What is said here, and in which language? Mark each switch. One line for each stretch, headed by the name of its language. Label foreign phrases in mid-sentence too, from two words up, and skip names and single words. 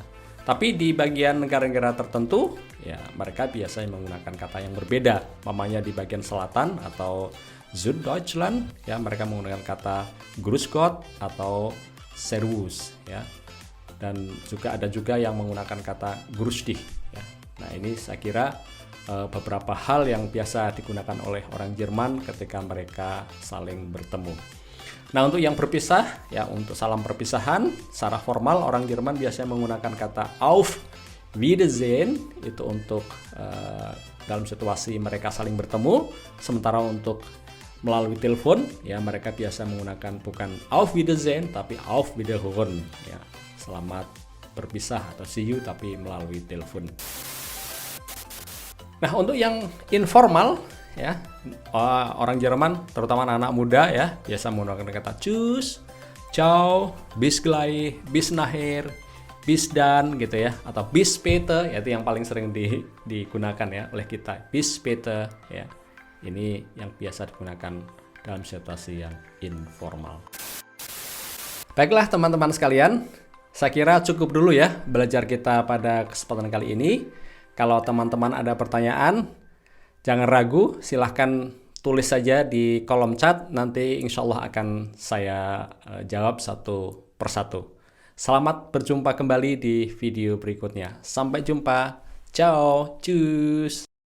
Indonesian: Tapi di bagian negara-negara tertentu ya mereka biasanya menggunakan kata yang berbeda. Mamanya di bagian selatan atau Süddeutschland ya mereka menggunakan kata
German: Grüß Gott
Indonesian: atau servus ya. Dan juga ada juga yang menggunakan kata
German: grüß dich
Indonesian: ya. Nah, ini saya kira beberapa hal yang biasa digunakan oleh orang Jerman ketika mereka saling bertemu. Nah, untuk yang berpisah ya, untuk salam perpisahan secara formal orang Jerman biasanya menggunakan kata
German: auf Wiedersehen,
Indonesian: itu untuk dalam situasi mereka saling bertemu. Sementara untuk melalui telepon ya, mereka biasa menggunakan bukan
German: auf Wiedersehen
Indonesian: tapi
German: auf Wiederhören
Indonesian: ya, selamat berpisah atau
English: see you
Indonesian: tapi melalui telepon. Nah, untuk yang informal ya, orang Jerman terutama anak-anak muda ya biasa menggunakan kata
German: tschüss, ciao, bis gleich, bis nachher, bis
Indonesian: dan gitu ya, atau
German: bis später
Indonesian: ya, itu yang paling sering digunakan ya oleh kita,
German: bis später ya.
Indonesian: Ini yang biasa digunakan dalam situasi yang informal. Baiklah teman-teman sekalian, saya kira cukup dulu ya belajar kita pada kesempatan kali ini. Kalau teman-teman ada pertanyaan, jangan ragu, silahkan tulis saja di kolom chat. Nanti
Arabic: إن شاء الله
Indonesian: akan saya jawab satu persatu. Selamat berjumpa kembali di video berikutnya. Sampai jumpa.
German: Ciao, tschüss.